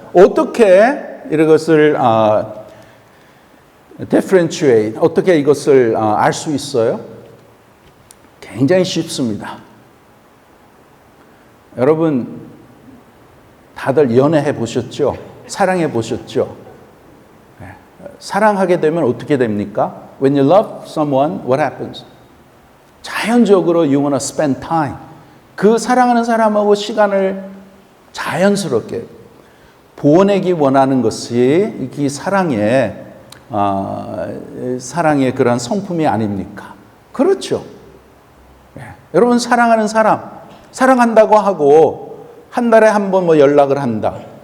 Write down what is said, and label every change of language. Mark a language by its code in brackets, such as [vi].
[ko] 어떻게 이것을 differentiate, 어떻게 이것을 알 수 있어요? 굉장히 쉽습니다. 여러분 다들 연애해 보셨죠? 사랑해 보셨죠? 사랑하게 되면 어떻게 됩니까? [en] When you love someone, what happens? [ko] 자연적으로 [en] you want to spend time. [ko] 그 사랑하는 사람하고 시간을 자연스럽게 보내기 원하는 것이 이 사랑의 그런 성품이 아닙니까? 그렇죠. 여러분 사랑하는 사람, 사랑한다고 하고 한 달에 한 번 연락을 한다.